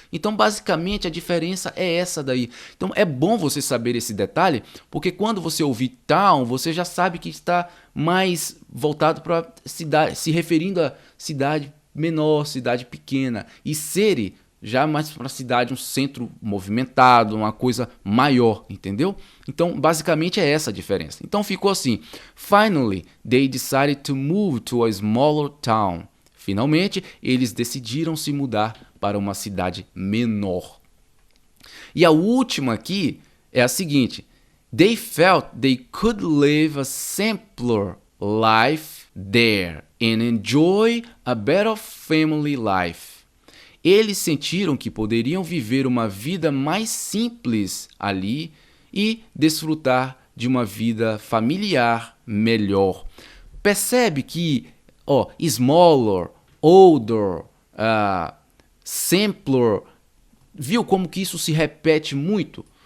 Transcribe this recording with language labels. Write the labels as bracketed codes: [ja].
[pt] Então, basicamente, a diferença é essa daí. Então, é bom você saber esse detalhe, porque quando você ouvir town, você já sabe que está mais voltado para cidade, se referindo a cidade menor, cidade pequena. E city, já mais para a cidade, um centro movimentado, uma coisa maior, entendeu? Então, basicamente, é essa a diferença. Então, ficou assim. [en] Finally, they decided to move to a smaller town. [pt] Finalmente, eles decidiram se mudar para uma cidade menor. E a última aqui é a seguinte. [en] They felt they could live a simpler life there and enjoy a better family life. [pt] Eles sentiram que poderiam viver uma vida mais simples ali e desfrutar de uma vida familiar melhor. Percebe que, smaller, older, simpler, viu como que isso se repete muito?